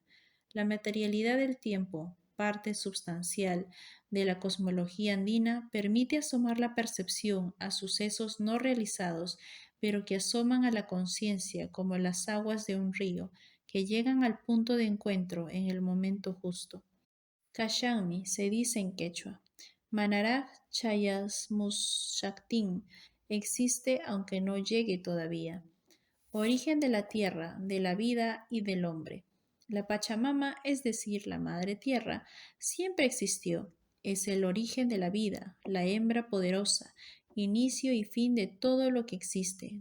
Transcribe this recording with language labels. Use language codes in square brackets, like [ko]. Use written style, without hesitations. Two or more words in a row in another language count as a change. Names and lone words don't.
[es] La materialidad del tiempo, parte substancial de la cosmología andina, permite asomar la percepción a sucesos no realizados, pero que asoman a la conciencia como las aguas de un río, que llegan al punto de encuentro en el momento justo. Kashami se dice en quechua. [qu] Manaraj Chayasmushaktin [es] existe aunque no llegue todavía. Origen de la tierra, de la vida y del hombre. La Pachamama, es decir, la Madre Tierra, siempre existió. Es el origen de la vida, la hembra poderosa, inicio y fin de todo lo que existe.